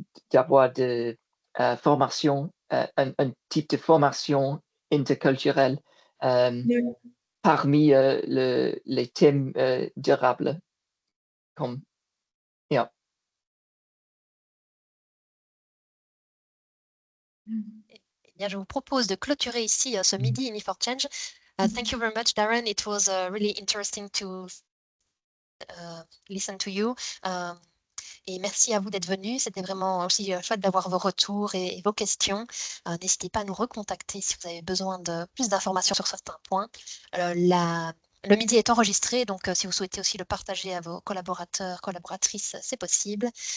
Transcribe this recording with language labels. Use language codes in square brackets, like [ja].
[fr] d'avoir de formation, un type de formation interculturelle parmi les thèmes durables. Comme, [en] yeah. [fr] Eh bien, je vous propose de clôturer ici ce midi Me for Change. [en] Thank you very much, Darren. It was really interesting to listen to you. [fr] Et merci à vous d'être venus. C'était vraiment aussi chouette d'avoir vos retours et vos questions. N'hésitez pas à nous recontacter si vous avez besoin de plus d'informations sur certains points. Le midi est enregistré, donc si vous souhaitez aussi le partager à vos collaborateurs, collaboratrices, c'est possible.